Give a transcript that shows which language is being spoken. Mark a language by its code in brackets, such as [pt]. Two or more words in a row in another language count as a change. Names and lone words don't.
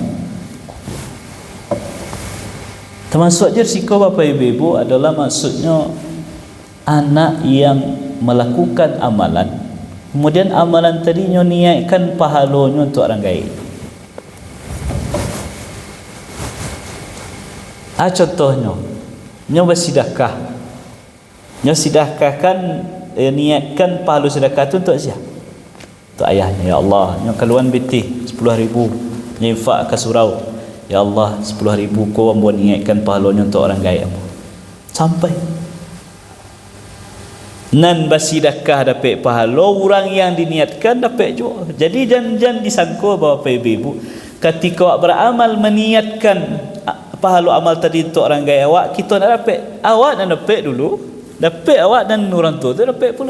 [ms] Termasuk je risiko bapa ibu adalah maksudnya anak yang melakukan amalan, kemudian amalan tadinya niatkan pahalanya untuk orang lain. Contohnya nyo bersedekah, nyo sedekahkan niatkan pahala sedekah tu untuk siapa? Untuk ayahnya. [ar] يا الله, [ms] nyo keluan betih 10,000 nyo infak ke surau. [ar] يا الله, [ms] 10,000 kau ambo niatkan pahalanya untuk orang lain. Sampai nan bersedekah dapat pahala, orang yang diniatkan dapat juga. Jadi jangan disangka bahawa ibu ketika awak beramal meniatkan pahala amal tadi untuk orang gaya awak, kita nak dapat, awak nak dapat dulu, dapat awak dan orang tua tu dapat pula.